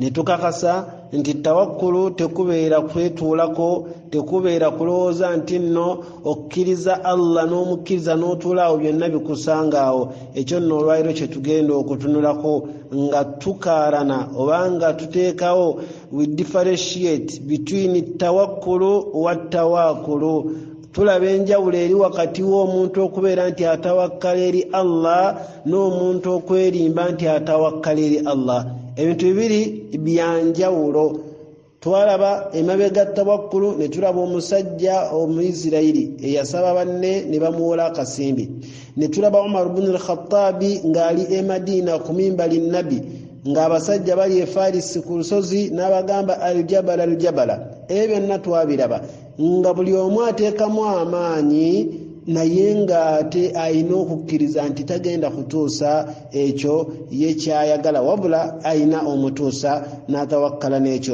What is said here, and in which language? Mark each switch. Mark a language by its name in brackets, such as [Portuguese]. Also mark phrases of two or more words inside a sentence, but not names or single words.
[Ganda] netukakasa nti tawakkulu tekubeera kwetuulako, tekubeera kulowooza nti nno okkiriza Allah n'omukkiriza n'otuulaawo byonna bikusangaawo. Ekyo nno olwaliro kye tugenda okutunulako nga tukaarana oba nga tuteekawo [English] we differentiate between [Arabic] توكل وتوكل. [Ganda] Tulaba enjawulo eri wakati w'omuntu okubeera nti atawakkala eri Allah n'omuntu okwerimba nti atawakkala eri Allah. Ebintu bibiri byanjawulo. Twalaba emabega tawakkulu ne tulaba omusajja Omuyisirayiri eyasaba banne ne bamuwola akasimbi. Ne tulaba Umar ibn al-Khattabi ng'ali e Madina ku mimbali nabi ng'abasajja bali e Farisi ku lusozi n'abagamba [Arabic] الجبل الجبل. [Ganda] Ebyo byonna twabiraba nga buli omu ateekamu amaanyi naye ng'ate alina okukkiriza nti tagenda kutuusa ekyo ye kyayagala wabula alina omutuusa n'atawakkala n'ekyo.